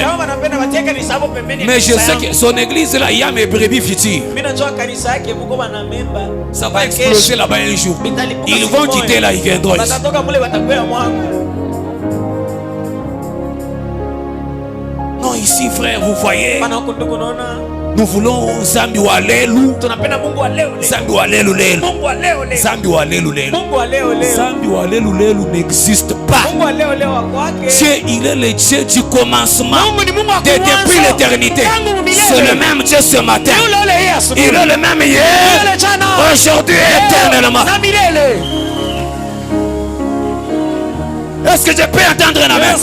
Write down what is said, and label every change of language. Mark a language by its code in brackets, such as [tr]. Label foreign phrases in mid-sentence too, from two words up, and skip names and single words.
[fr] Mais je sais que son église là, il y a mes brebis futures. Ça va exploser là-bas un jour. Ils vont quitter là, ils viendront ici. Non, ici frère, vous voyez, nous voulons [lua] Zambi Walelu. Zambi Walelu Lelu. Zambi Walelu Lelu. Zambi Walelu Lelu [fr] n'existe pas. Dieu, il est le Dieu du commencement depuis l'éternité. C'est le même Dieu ce matin. Il est le même hier, aujourd'hui et éternellement. Est-ce que je peux entendre un amen?